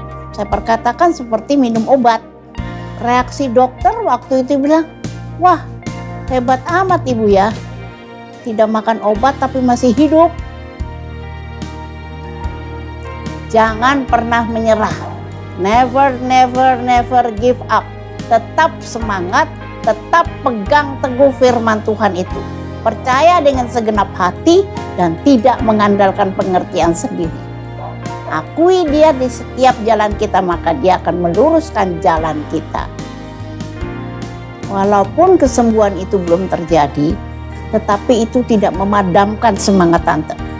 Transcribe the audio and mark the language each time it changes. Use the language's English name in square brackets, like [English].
[Indonesian] Saya perkatakan seperti minum obat. Reaksi dokter waktu itu bilang, wah hebat amat ibu ya. Tidak makan obat tapi masih hidup. Jangan pernah menyerah. [English] Never, never, never give up. [Indonesian] Tetap semangat, tetap pegang teguh firman Tuhan itu. Percaya dengan segenap hati dan tidak mengandalkan pengertian sendiri. Akui dia di setiap jalan kita, maka dia akan meluruskan jalan kita. Walaupun kesembuhan itu belum terjadi, tetapi itu tidak memadamkan semangat tante.